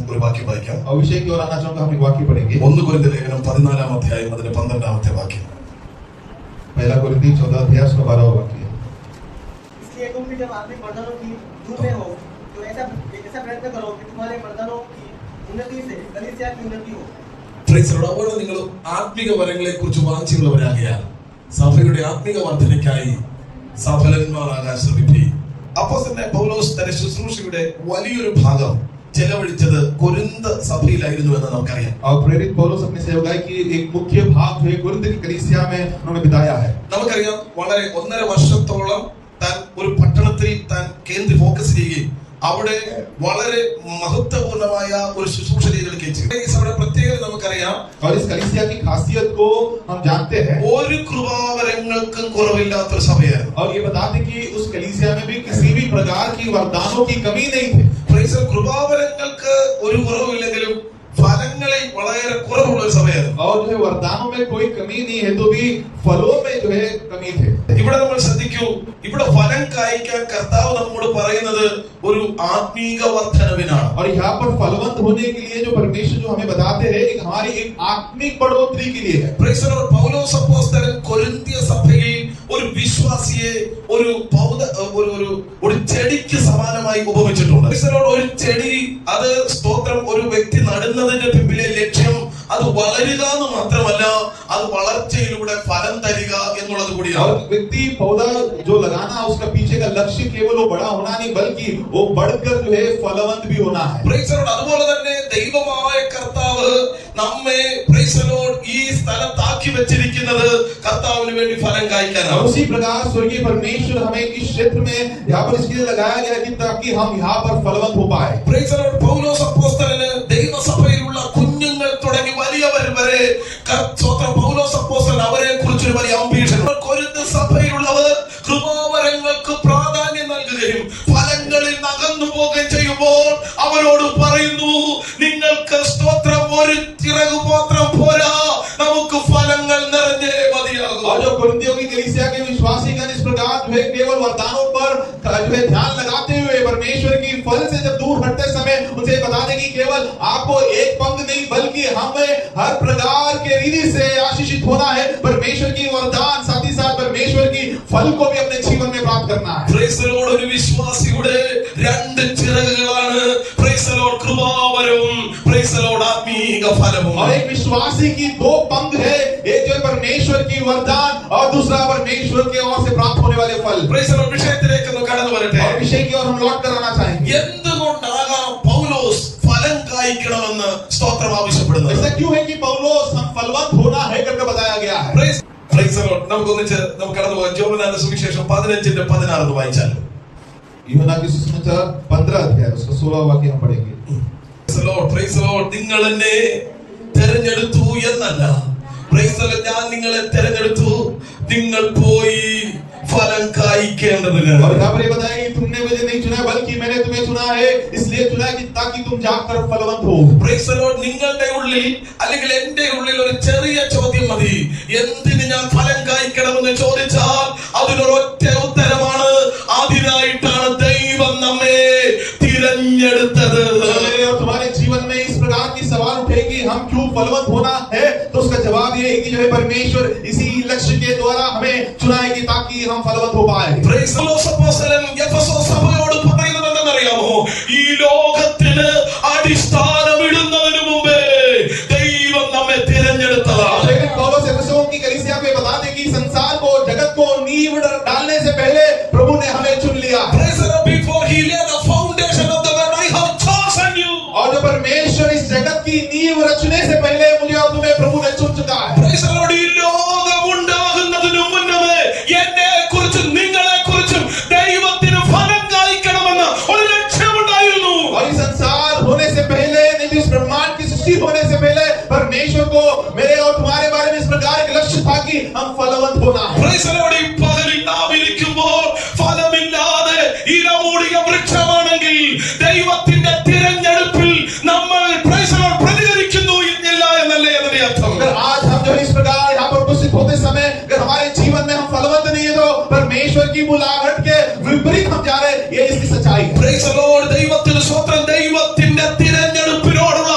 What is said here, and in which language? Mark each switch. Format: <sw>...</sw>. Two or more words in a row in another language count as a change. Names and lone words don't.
<ml>ഒരു വാക്യം വായിക്കാം.</ml> <hi>अभिषेक की ओर आना चाहूंगा, हम एक वाक्य पढ़ेंगे.</hi> <ml>1 കൊരിന്ത്യർ ലേഖനം 14 अध्याയം അതിന്റെ 12 വാക്യം.</ml> <hi>पहला कोरिन्थी 14 अध्याय उसका 12वां वाक्य. इसलिए तुम भी जब आत्मिक मर्दानों की धूप में हो तो ऐसा प्रयत्न करो कि तुम्हारे मर्दानों की उन्नति से कलीसिया की उन्नति हो.</hi> <en>Praise Lord.</en> <ml>അപ്പോൾ നിങ്ങൾ ആത്മിക വരങ്ങളെ കുറിച്ച് വാഞ്ചിയുള്ളവരാകിയാൽ സഭയുടെ ആത്മിക വർധനയ്ക്കായി സഫലന്മാരാകാൻ ശ്രമിക്കുക. അപ്പോസ്തലനായ പൗലോസ് തന്റെ ശുശ്രൂഷയുടെ വലിയൊരു ഭാഗം ചെലവഴിച്ചത് കൊരിന്ത സഭയിലായിരുന്നു എന്ന് നമുക്കറിയാം.</ml> <hi>और प्रेरित पौलुस अपनी सेवकाई की एक मुख्य भाग जो है कोरिन्थ की कलीसिया में उन्होंने बिताया है.</hi> <ml>നമുക്കറിയാം വളരെ 1.5 വർഷത്തോളം താൻ ഒരു പട്ടണത്തിൽ താൻ കേന്ദ്ര ഫോക്കസ് ചെയ്യുകയും അവിടെ വളരെ മഹത്വപൂർണമായ ഒരു ശുശ്രൂഷ ചെയ്തെടുക്കുകയും ചെയ്തു. ഈ സഭയുടെ പ്രത്യേകത നമുക്കറിയാം.</ml> <hi>और इस कलीसिया की खासियत को हम जानते हैं.</hi> <ml>ഒരു കൃപാവരങ്ങൾക്കും കുറവില്ലാത്ത ഒരു സഭയായിരുന്നു.</ml> <hi>और ये बताते कि उस कलीसिया में भी किसी भी प्रकार की वरदानों की कमी नहीं थी.</hi> <ml>പ്രൈസ് കൃപാവരങ്ങൾക്ക് ഒരു കുറവില്ലെങ്കിലും ഫലങ്ങളിൽ വളരെ കുറവുള്ള ഒരു സഭയായിരുന്നു.</ml> <hi>और जो है वरदानों में कोई कमी नहीं है तो भी फलों में जो है कमी थे.</hi> <ml>ഇവിടെ നമ്മൾ ശ്രദ്ധിക്കൂ, ഇവിടെ ഫലം കായ്ക്കാൻ കർത്താവ് നമ്മോട് പറയുന്നത് ഒരു ആത്മീക വർധനവിനാണ്.</ml> <hi>और यहाँ पर फलवंत होने के लिए जो परमेश्वर जो हमें बताते हैं एक हमारी एक आत्मिक बढ़ोतरी के लिए है.</hi> <en>Praise the Lord.</en> <ml>പൗലോസ് അപ്പോസ്തലൻ കൊരിന്ത്യ സഭയിൽ ഒരു വിശ്വാസിയെ ഒരു ചെടിക്ക് സമാനമായി ഉപമിച്ചിട്ടുണ്ട്.</ml> <en>Praise the Lord.</en> <ml>ഒരു ചെടി, അത് സ്തോത്രം, ഒരു വ്യക്തി നടുന്നതിന്റെ പിന്നിലെ ലക്ഷ്യം അത് വളരുക എന്ന് മാത്രമല്ല, അത് വളർച്ചയിലൂടെ ഫലം തരിക എന്നുള്ളത് കൂടിയാണ്.</ml> <hi>और व्यक्ति पौधा जो लगाना उसका पीछे का लक्ष्य केवल वो बड़ा होना नहीं बल्कि वो बढ़कर जो है फलवंत भी होना है.</hi> <en>Praise the Lord.</en> <ml>അതുപോലെ തന്നെ ദൈവമായ കർത്താവ് നമ്മെ</ml> <en>Praise the Lord</en> <ml>ഈ സ്ഥലത്താക്കി വെച്ചിരിക്കുന്നത് കർത്താവിന് വേണ്ടി ഫലം കായ്ക്കാനാണ്.</ml> <hi>और उसी प्रकार स्वर्गीय परमेश्वर हमें इस क्षेत्र में यहाँ पर इसके लिए लगाया गया कि ताकि हम यहाँ पर फलवंत हो पाए.</hi> <en>Praise the Lord.</en> <ml>പൗലോസ് അപ്പോസ്തലന് ദൈവസഭയിലുള്ള കുഞ്ഞുങ്ങൾ തുടങ്ങി വലിയവർ വരെ സ്തോത്രം പൗലോസ് അപ്പോസ്തലൻ അവരെ കുറിച്ചൊരു വലിയ അംബീഷൻ. കൊരിന്ത് സഭയിലുള്ളവർ കൃപാവരങ്ങൾക്ക് പ്രാധാന്യം നൽകുകയും ഫലങ്ങളിൽ അകന്നു പോവുകയും ചെയ്യുമ്പോൾ അവരോട് പറയുന്നു, നിങ്ങൾക്ക് സ്തോത്രം ഒരു ചിറകു മാത്രം പോരാ, നമുക്ക് ഫലങ്ങൾ നിറഞ്ഞേ മതിയാകും.</ml> <hi>और जो कोरिन्थियों की कलीसिया के विश्वासी गण इस प्रकार जो है केवल वरदानों पर जो है ध्यान लगाते हुए परमेश्वर की फल से जब दूर हटते समय उनसे बता दें कि केवल आपको एक पंग नहीं बल्कि हमें हर प्रकार के रीति से आशीषित होना है. परमेश्वर की वरदान साथ ही साथ परमेश्वर की फल को भी अपने जीवन में प्राप्त करना है.</hi> <en>Praise the Lord.</en> <ml>ഒരു വിശ്വാസിയുടെ രണ്ട് ചിറകുകളാണ്</ml> <en>Praise the Lord</en> <ml>കൃപാവരവും</ml> <en>Praise the Lord</en> <ml>ആത്മീക ഫലവും.</ml> <hi>और एक विश्वासी की दो पंग है, एक जो है परमेश्वर की वरदान और दूसरा परमेश्वर के ओर से प्राप्त होने वाले फल.</hi> <en>Praise the Lord.</en> <ml>വിഷയത്തിലേക്ക് ഒന്ന് കടന്നു വരട്ടെ.</ml> <hi>और विषय की ओर हम लौट कर आना चाहेंगे.</hi> <ml>എന്തുകൊണ്ടാകാം പൗലോസ് ഫലം കായ്ക്കണമെന്ന് സ്തോത്രം ആവശ്യപ്പെടുന്നത്?</ml> <hi>ऐसा क्यों है कि पौलुस हम फलवंत होना है करके बताया गया है.</hi> <en>Praise the Lord.</en> <ml>നമുക്ക് കടന്നു പോകാം. യോഹന്നാന്റെ സുവിശേഷം 15:16 വായിച്ചാൽ.</ml> <hi>यूहन्ना की सुसमाचार 15 अध्याय उसका 16वां वाक्य हम पढ़ेंगे.</hi> <en>Praise the Lord.</en> <ml>നിങ്ങൾ എന്നെ തെരഞ്ഞെടുത്തു എന്നല്ല,</ml> <en>Praise the Lord,</en> <ml>ഞാൻ നിങ്ങളെ തെരഞ്ഞെടുത്തു, നിങ്ങൾ പോയി ഫലം കായ്ക്കേണ്ടതിന്.</ml> <hi>और यहाँ पर ये बताया कि तुमने मुझे नहीं चुना बल्कि मैंने तुम्हें चुना है, इसलिए चुना कि ताकि तुम जाकर फलवंत हो.</hi> <en>Praise the Lord.</en> <ml>നിങ്ങളുടെ ഉള്ളിൽ അല്ലെങ്കിൽ എന്റെ ഉള്ളിൽ ഒരു ചെറിയ ചോദ്യം മതി. എന്തിന് ഞാൻ ഫലം കായ്ക്കണമെന്ന് ചോദിച്ചാൽ അതിനൊരൊറ്റ ഉത്തരമാണ്, അതിനായിട്ടാണ് ദൈവം നമ്മെ തിരഞ്ഞെടുത്തത്.</ml> <hi>और तुम्हारे जीवन में इस प्रकार की सवाल उठेगी हम क्यों फलवंत होना है, तो उसका जवाब ये है कि जो है परमेश्वर इसी लक्ष्य के द्वारा हमें चुनाएगी ताकि हम फलवंत हो पाए.</hi> <en>Praise the Lord.</en> <ml>അപ്പോസ്തലൻ എഫെസോസ് സഭയോട് പറയുന്നത് എന്തെന്നറിയാമോ? ഈ ലോകത്തിന് അടിസ്ഥാനമിടുന്നതിന് മുമ്പേ ദൈവം നമ്മെ തിരഞ്ഞെടുത്തതാണ്.</ml> <hi>लेकिन पौलुस एफेसों की कलीसिया को बता दे कि संसार को जगत को नींव डालने से पहले प्रभु ने हमें चुन लिया.</hi> <en>Praise the Lord. Before he laid the foundation of the world, I have chosen you.</en> <hi>और जो परमेश्वर इस जगत की नींव रचने से पहले मुझे और तुम्हें प्रभु ने चुन चुका है.</hi> <en>Praise the Lord.</en> <ml>ഈ ലോകം ഉണ്ടാകുന്നതിനു മുന്നമേ എന്നെക്കുറിച്ചും നിങ്ങളെക്കുറിച്ചും ദൈവത്തിന് ഫലം കായ്ക്കണമെന്ന് ഒരു ലക്ഷ്യമുണ്ടായിരുന്നു.</ml> <hi>और इस संसार होने से पहले नहीं तो इस ब्रह्मांड की सृष्टि होने से पहले परमेश्वर को मेरे और तुम्हारे बारे में इस प्रकार एक लक्ष्य था कि हम फलवंत होना है.</hi> <en>Praise the Lord.</en> <ml>ഈ പകലിൽ നാം ഇരിക്കുമ്പോൾ ഫലമില്ലാതെ ഇലമൂടിയ വൃക്ഷമാണെങ്കിൽ ദൈവത്തിന്റെ തിരഞ്ഞെടുപ്പിൽ നമ്മൾ</ml> <en>Praise the Lord</en> <ml>പ്രതികരിക്കുന്നു എന്നില്ല എന്നല്ലേ അതിന്റെ അർത്ഥം.</ml> <hi>अगर आज हम जो इस प्रकार यहाँ पर उपस्थित होते समय अगर हमारे जीवन में हम फलवंत नहीं है तो परमेश्वर की बुलाहट के विपरीत हम जा रहे हैं, ये इसकी सच्चाई है.</hi> <en>Praise the Lord.</en> <ml>ദൈവത്തിന് സ്തോത്രം. ദൈവത്തിന്റെ തിരഞ്ഞെടുപ്പിനോട്</ml>